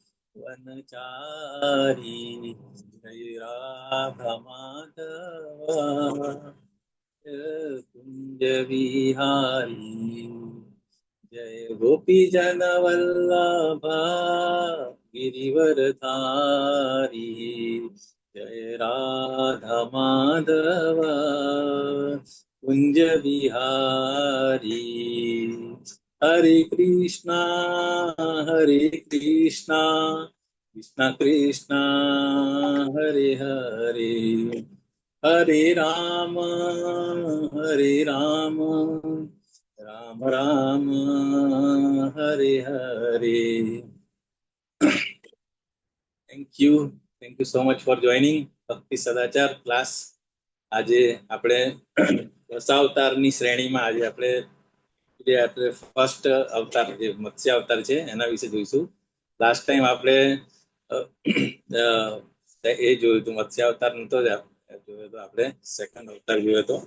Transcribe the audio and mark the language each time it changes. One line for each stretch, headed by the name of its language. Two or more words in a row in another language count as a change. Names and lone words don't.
Hindi: वनचारी जय राधा माधव कुंज विहारी जय गोपीजन वल्लभा गिरिवरधारी जय राधा माधव कुंज बिहारी हरे कृष्णा कृष्णा कृष्णा हरे हरे हरे राम राम राम हरे हरे
English: thank you so much for joining
Hindi: ભક્તિ સદાચાર ક્લાસ.
Gujarati: આજે આપણે દશાવતારની શ્રેણીમાં આજે આપણે ફર્સ્ટ અવતાર જે મત્સ્ય અવતાર છે એના વિશે જોઈશું.
English: last time
Gujarati: આપણે એ જોયું હતું, મત્સ્ય અવતાર નતો જોયો તો આપણે સેકન્ડ અવતાર જોયો હતો.